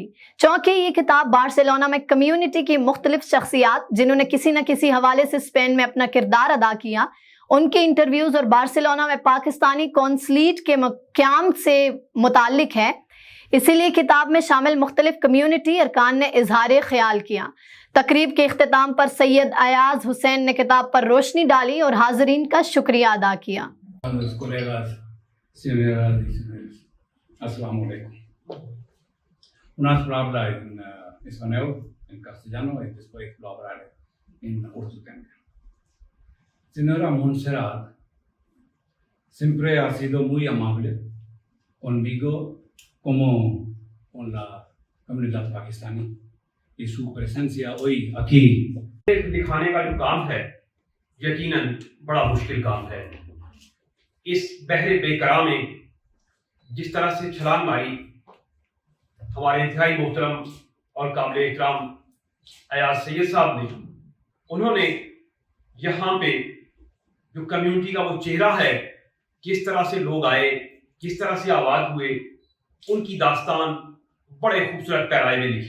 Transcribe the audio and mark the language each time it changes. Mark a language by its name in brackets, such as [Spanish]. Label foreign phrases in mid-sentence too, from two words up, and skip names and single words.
[Urdu] چونکہ یہ کتاب بارسلونا میں کمیونٹی کی مختلف شخصیات جنہوں نے کسی نہ کسی حوالے سے اسپین میں اپنا کردار ادا کیا، ان کے انٹرویوز اور بارسلونا میں پاکستانی قونصلیٹ کے قیام سے متعلق ہے، اسی لیے کتاب میں شامل مختلف کمیونٹی ارکان نے اظہار خیال کیا. تقریب کے اختتام پر سید ایاز حسین نے کتاب پر روشنی ڈالی اور حاضرین کا شکریہ ادا کیا. [Arabic] السلام عليكم. [Spanish] Unas palabras en español, en castellano y después palabras en urdu también. Señora Montserrat siempre ha sido muy amable conmigo como con la comunidad pakistaní y su presencia hoy aquí. [Urdu] دکھانے کا جو کام ہے یقیناً بڑا مشکل کام ہے۔ اس بحر بے قرار میں جس طرح سے چھلانگ ماری ہمارے انتہائی محترم اور قابل احترام ایاز سید صاحب نے، انہوں نے یہاں پہ جو کمیونٹی کا وہ چہرہ ہے، کس طرح سے لوگ آئے، کس طرح سے آباد ہوئے، ان کی داستان بڑے خوبصورت پیرائے میں لکھی۔